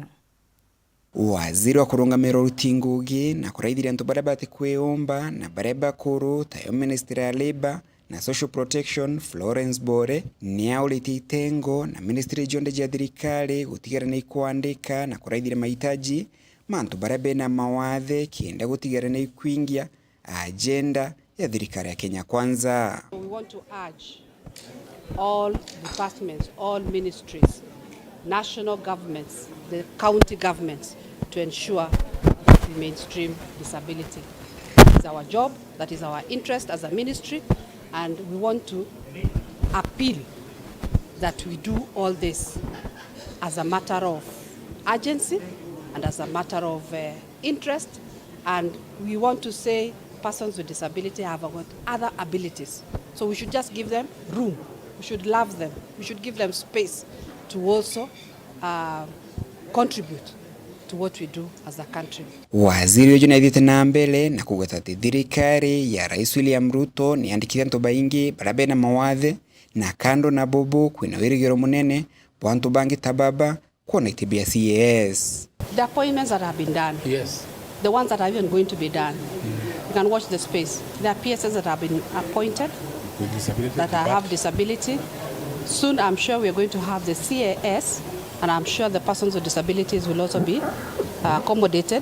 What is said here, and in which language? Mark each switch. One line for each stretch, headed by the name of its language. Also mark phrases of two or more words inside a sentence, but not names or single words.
Meru: Waziri wa kurungamira utingugi na kuraithira antu baria bati kwiumba na baria bakuru tayo Ministry ya Labor na Social Protection Florence Bore ni auliti itengo na Ministry jonde ya thirikari gutigara na ikuandika na kuraithira mahitaji mantu baria bena mawathe kienda gutigara na ikuingia agenda ya thirikari ya Kenya Kwanza.
English: We want to urge all departments, all ministries, national governments, the county governments to ensure we mainstream disability. It's our job, that is our interest as a ministry, and we want to appeal that we do all this as a matter of urgency and as a matter of interest, and we want to say persons with disability have got other abilities. So we should just give them room, we should love them, we should give them space to also contribute to what we do as a country.
Meru: Waziri wetu naithite na mbele na kugweta thirikari ya Rais William Ruto ni andikithia antu baingi barabe na mawathe na kando na bobo kwina wirigiro munene bwantu bangi tababa kuona itibia CAS.
English: The appointments that have been done, yes, the ones that are even going to be done, you can watch the space. There are PSS that have been appointed with disability, that have disability. Soon I'm sure we are going to have the CAS, and I'm sure the persons with disabilities will also be accommodated.